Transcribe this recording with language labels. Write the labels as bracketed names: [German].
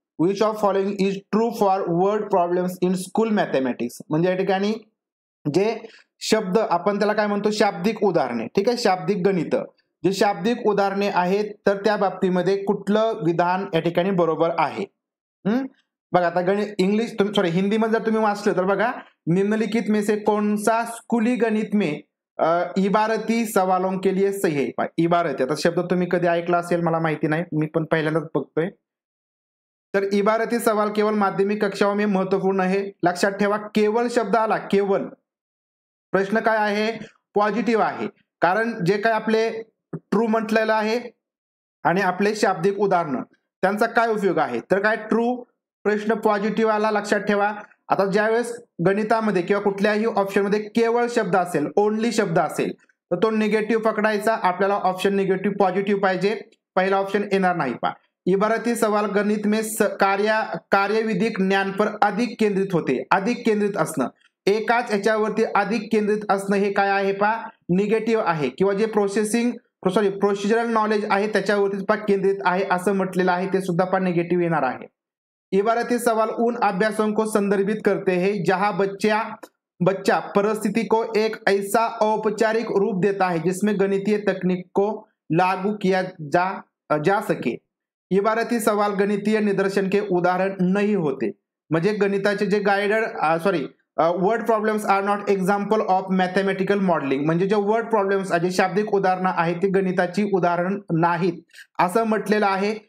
[English] which of following is true for word problems in school mathematics, [Marathi] म्हणजे या ठिकाणी जे शब्द आपण त्याला काय म्हणतो, शाब्दिक उदाहरणे. ठीक आहे, शाब्दिक गणित, जे शाब्दिक उदाहरणे आहेत तर त्या बाबतीमध्ये कुठलं विधान या ठिकाणी बरोबर आहे. बघा आता हिंदीमध्ये जर तुम्ही वाचलं तर बघा, [Hindi] निम्नलिखित में से कौन सा स्कूली गणित में इबारती सवालों के लिए सही है. [Marathi] इबारती, आता शब्द तुम्ही कधी ऐकला असेल मला माहिती नाही, मी पण पहिल्यांदाच बघतोय. [Hindi] तर इबारती सवाल केवळ माध्यमिक कक्षाओं में महत्वपूर्ण है. [Marathi] लक्षात ठेवा, केवळ शब्द आला, केवळ. प्रश्न काय आहे, पॉझिटिव्ह आहे, कारण जे काय आपले ट्रू म्हटलेलं आहे आणि आपले शाब्दिक उदाहरण त्यांचा काय उपयोग आहे, तर काय ट्रू, प्रश्न पॉझिटिव्ह आला. लक्षात ठेवा, आता ज्यावेळेस गणितामध्ये किंवा कुठल्याही ऑप्शनमध्ये केवळ शब्द असेल, ओनली शब्द असेल, तर तो निगेटिव्ह पकडायचा. आपल्याला ऑप्शन निगेटिव्ह पॉझिटिव्ह पाहिजे, पहिला ऑप्शन येणार नाही. [Hindi] इबारती सवाल गणित में कार्यविधिक ज्ञान पर अधिक केंद्रित होते. [Marathi] अधिक केंद्रित असणं, एकाच याच्यावरती अधिक केंद्रित असणं हे काय आहे निगेटिव्ह आहे, किंवा जे प्रोसिजरल नॉलेज आहे त्याच्यावरती केंद्रित आहे असं म्हटलेलं आहे, ते सुद्धा निगेटिव्ह येणार आहे. [Hindi] इबारती सवाल उन अभ्यासों को संदर्भित करते हैं जहां बच्चा परिस्थिति को एक ऐसा औपचारिक रूप देता है जिसमें गणितीय तकनीक को लागू किया जा सके. इबारती सवाल गणितीय निदर्शन के उदाहरण नहीं होते, [Marathi] म्हणजे गणिताचे जे [English] word problems are not example of mathematical modeling, [Marathi] म्हणजे जे वर्ड प्रॉब्लेम्स जे शाब्दिक उदाहरणं आहेत ते गणिताची उदाहरण नाहीत असं म्हटलेलं आहे.